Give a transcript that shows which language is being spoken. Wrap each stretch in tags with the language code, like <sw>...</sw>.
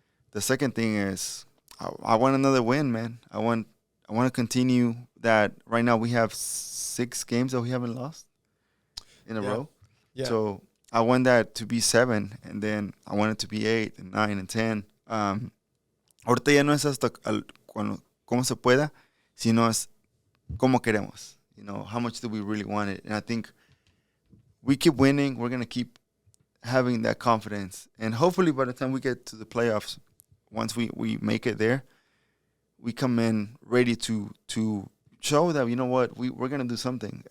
<en>The second thing is I want another win, man. I want to continue that. Right now we have 6 games that we haven't lost in a row. Yeah. So I want that to be 7, and then I want it to be 8 and 9 and 10.</en> <es>Ahorita ya no es hasta cómo se pueda, sino es cómo queremos.</es> <en>How much do we really want it? And I think we keep winning. We're going to keep having that confidence. And hopefully by the time we get to the playoffs, once we make it there, we come in ready to show that, we're going to do something.</en>